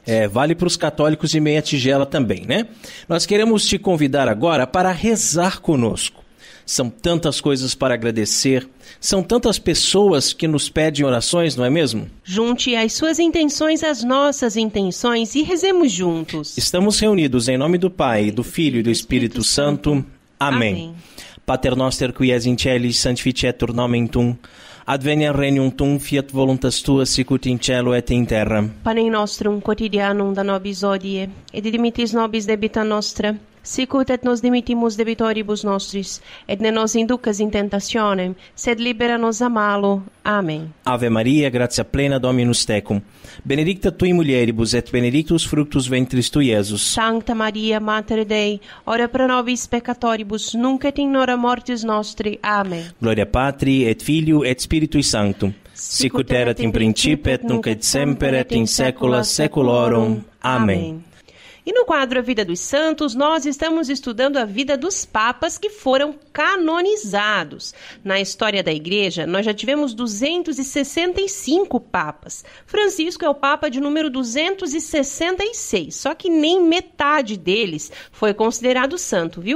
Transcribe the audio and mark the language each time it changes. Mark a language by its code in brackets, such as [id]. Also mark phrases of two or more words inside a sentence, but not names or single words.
[pt] Vale para os católicos de meia tigela também, né? Nós queremos te convidar agora para rezar conosco. São tantas coisas para agradecer, são tantas pessoas que nos pedem orações, não é mesmo? Junte as suas intenções às nossas intenções e rezemos juntos. Estamos reunidos em nome do Pai, do Filho e do Espírito Santo. Amém. [la] Pater noster qui es in celis, sanctificetur nomen tuum. Adveniat regnum tuum, fiat voluntas tua, sicut in cielo et in terra. Panem nostrum quotidianum da nobis hodie, et dimitis nobis debita nostra, sicut et nos dimittimus debitoribus nostris, et ne nos inducas in tentationem, sed libera nos a malo. [pt] Amém. [la] Ave Maria, gratia plena, Dominus tecum. Benedicta tui mulieribus, et benedictus fructus ventris tui, Iesus. Sancta Maria, Mater Dei, ora pro nobis peccatoribus, nunc et in hora mortis nostri. [pt] Amém. [la] Gloria Patri, et Filio, et Spiritui Sanctum. Sicut erat in principio, et nunc et semper, et in saecula saeculorum. [pt] Amém. E no quadro A Vida dos Santos, nós estamos estudando a vida dos papas que foram canonizados. Na história da Igreja, nós já tivemos 265 papas. Francisco é o papa de número 266, só que nem metade deles foi considerado santo, viu?